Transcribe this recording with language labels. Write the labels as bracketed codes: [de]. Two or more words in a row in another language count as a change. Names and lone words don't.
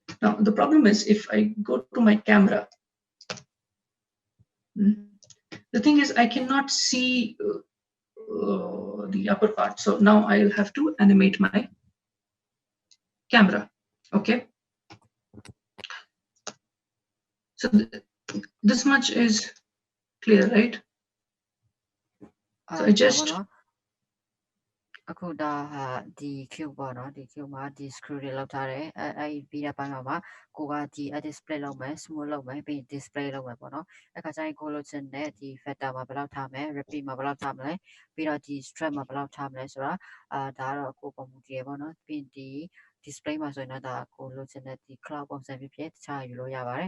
[en] Now, the problem is if I go to my camera, the thing is I cannot see the upper part. So now I'll have to animate my camera. Okay. So this much is clear, right? So I just [my] အခုဒါဟာဒီ cube ပေါ့နော်ဒီ cube မှာဒီ screw တွေလောက်ထားတယ်အဲ့ပြီးတဲ့ပိုင်းမှာကိုကဒီ display လုပ်မယ် smooth လုပ်မယ်ပြီး display လုပ်မယ်ပေါ့နော်အဲ့ခါကျရင်ကိုလိုချင်တဲ့ဒီ factor မှာဘယ်လောက်ထားမယ် repeat မှာဘယ်လောက်ထားမ လဲပြီးတော့ဒီ strap မှာဘယ်လောက်ထားမလဲဆိုတာဒါကတော့ကိုပုံမူတည်ရပေါ့နော်ပြီးဒီ display မှာဆိုရင်တော့ဒါကိုလိုချင်တဲ့ဒီ cloud ပုံစံဖြစ်ဖြစ်တခြားယူလို့ရပါတယ်